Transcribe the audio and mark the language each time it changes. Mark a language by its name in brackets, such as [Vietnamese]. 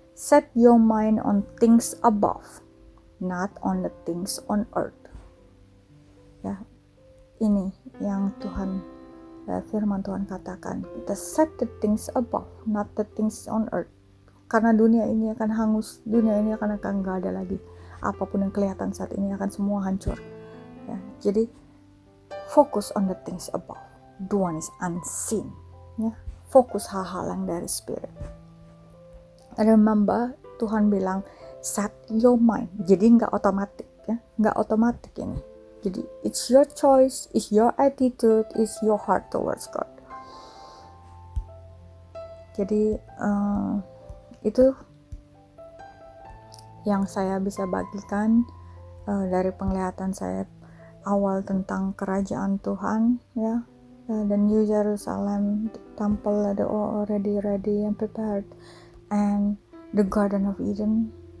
[English] Set your mind on things above, not on the things on earth. [Indonesian] Ya, ini yang Tuhan, firman Tuhan katakan. [English] Kita set the things above, not the things on earth. [Indonesian] Karena dunia ini akan hangus, dunia ini akan gak ada lagi. Apapun yang kelihatan saat ini akan semua hancur. Ya, jadi fokus [English] on the things above. The one is unseen. [Indonesian] Ya, fokus hal-hal yang dari spirit. Remember, Tuhan bilang [English] set your mind. [Indonesian] Jadi nggak otomatis, ya, nggak otomatis ini. [English] Jadi it's your choice, it's your attitude, it's your heart towards God. [Indonesian] Jadi itu yang saya bisa bagikan dari penglihatan saya awal tentang kerajaan Tuhan, ya. [English] The New Jerusalem, the temple are already ready and prepared, and the Garden of Eden.